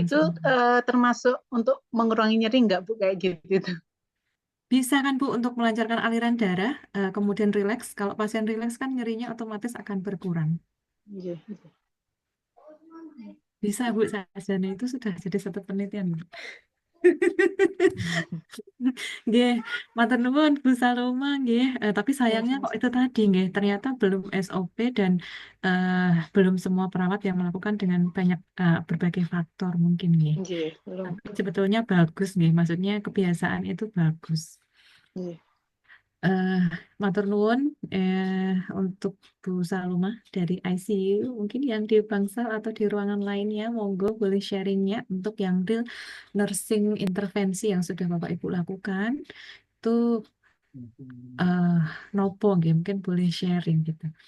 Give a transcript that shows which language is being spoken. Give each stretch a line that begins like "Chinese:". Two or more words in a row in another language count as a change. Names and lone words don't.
Indonesian: Itu termasuk untuk mengurangi nyeri enggak Bu kayak gitu? Bisa kan Bu untuk melancarkan aliran darah, kemudian rileks. Kalau pasien rileks kan nyerinya otomatis akan berkurang. Iya. Bisa Bu, sajane itu sudah jadi satu penelitian.
Javanese: Nggih, matur nuwun Bu Saloma nggih.
Indonesian: Tapi sayangnya kok itu tadi nggih, ternyata belum SOP dan belum semua perawat yang melakukan dengan banyak berbagai faktor mungkin nggih. Tapi sebetulnya bagus nggih, maksudnya kebiasaan itu bagus.
Javanese: Matur nuwun
Indonesian: untuk Bu Saloma dari ICU, mungkin yang di bangsal atau di ruangan lainnya, monggo boleh sharingnya untuk yang
English: real nursing
Indonesian: intervensi yang sudah Bapak Ibu lakukan. Itu
Javanese: nopo nggih,
Indonesian: mungkin boleh sharing gitu.